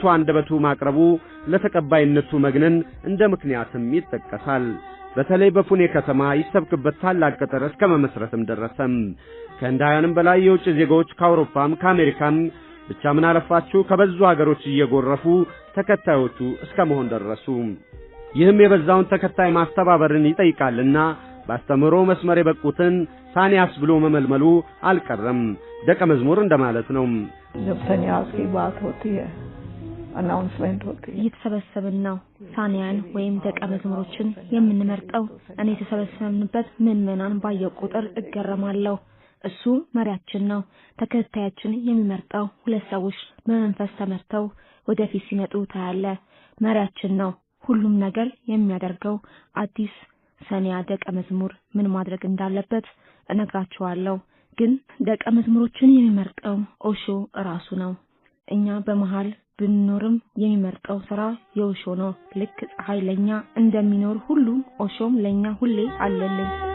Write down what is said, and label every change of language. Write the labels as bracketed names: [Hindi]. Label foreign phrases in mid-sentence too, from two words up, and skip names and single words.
[Amharic] አንደበቱ ማቅረቡ ለተቀባይነቱ መግነን እንደ ምክንያትም ይጠቀሳል። በተለይ በፉኔ ከተማ ይሰብክበት ታላቅ ቅጥር እስከ መመስረትም ደረሰም። ከእንዳያንም በላይ የውጭ ዜጎች ከአውሮፓም ከአሜሪካም ብቻ ምን አለፋችሁ ከበዙ ሀገሮች እየጎረፉ ተከታዮቹ እስከ መሆን ደረሱ። ይህም የበዛውን ተከታይ ማስተባበርን ይጠይቃልና ባስተምሮ መስመር የበቁትን ሳኒያስ ብሎ መመልመሉ አልቀረም። ደቀ መዝሙር እንደማለት ነው። [Hindi] जब सन्यास की बात होती है अनाउंसमेंट होती है [Amharic] እየተሰበሰብን ነው ሳኒያን ወይም ደቀ መዝሙሮችን የምንመርጠው። እኔ የተሰበሰብንበት ምንመናን ባየው ቁጥር እገረማለሁ። እሱ መሪያችን ነው። ተከታያችን የሚመርጠው ሁለት ሰዎች በመንፈስ ተመርተው ወደፊት ሲመጡ ታያለ። መሪያችን ነው። ሁሉም ነገር የሚያደርገው አዲስ ሰኒያ ደቀ መዝሙር ምን ማድረግ እንዳለበት እነግራቸዋለሁ። ግን ደቀ መዝሙሮችን የሚመርጠው ኦሾ ራሱ ነው። እኛ በመሃል ብንኖርም የሚመርጠው ስራ የኦሾ ነው። ልክ ፀሐይ ለኛ እንደሚኖር ሁሉ ኦሾም ለኛ ሁሌ አለልን።